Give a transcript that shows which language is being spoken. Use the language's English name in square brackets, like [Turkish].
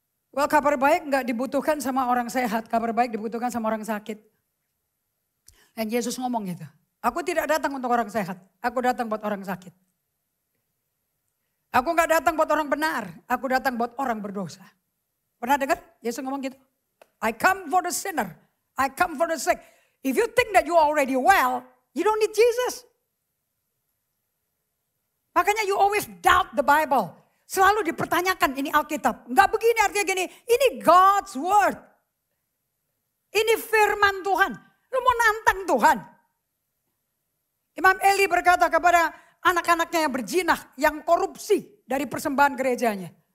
[Indonesian] Well, kabar baik gak dibutuhkan sama orang sehat. Kabar baik dibutuhkan sama orang sakit. Dan Yesus ngomong gitu. Aku tidak datang untuk orang sehat. Aku datang buat orang sakit. Aku gak datang buat orang benar. Aku datang buat orang berdosa. Pernah dengar? Yesus ngomong gitu. [English] I come for the sinner. I come for the sick. If you think that you are already well, you don't need Jesus. Makanya you always doubt the Bible. [Indonesian] Selalu dipertanyakan ini Alkitab. Enggak begini artinya gini. Ini God's word. Ini firman Tuhan. Lu mau nantang Tuhan. Imam Eli berkata kepada anak-anaknya yang berjinah, yang korupsi dari persembahan gerejanya.